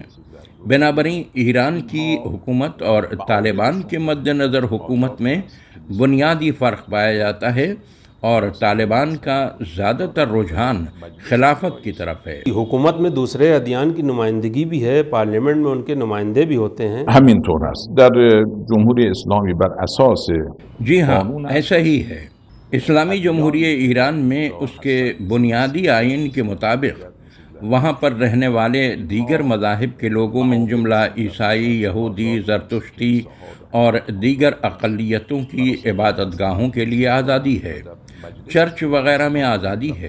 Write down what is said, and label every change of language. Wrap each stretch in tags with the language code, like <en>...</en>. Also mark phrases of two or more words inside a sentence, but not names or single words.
<ur>بنابراین ایران کی حکومت اور طالبان کے مد نظر حکومت میں بنیادی فرق پایا جاتا ہے اور طالبان کا زیادہ تر رجحان خلافت کی طرف ہے۔ حکومت میں دوسرے ادیان کی نمائندگی بھی ہے، پارلیمنٹ میں ان کے نمائندے بھی ہوتے ہیں۔</ur> <fa>همینطور است. در جمهوری اسلامی بر اساس</fa> <ur>جی ہاں، ایسا ہی ہے۔ اسلامی جمہوریہ ایران میں اس کے بنیادی آئین کے مطابق وہاں پر رہنے والے دیگر مذاہب کے لوگوں من جملہ عیسائی، یہودی، زرتشتی اور دیگر اقلیتوں کی عبادت گاہوں کے لیے آزادی ہے، چرچ وغیرہ میں آزادی ہے۔</ur>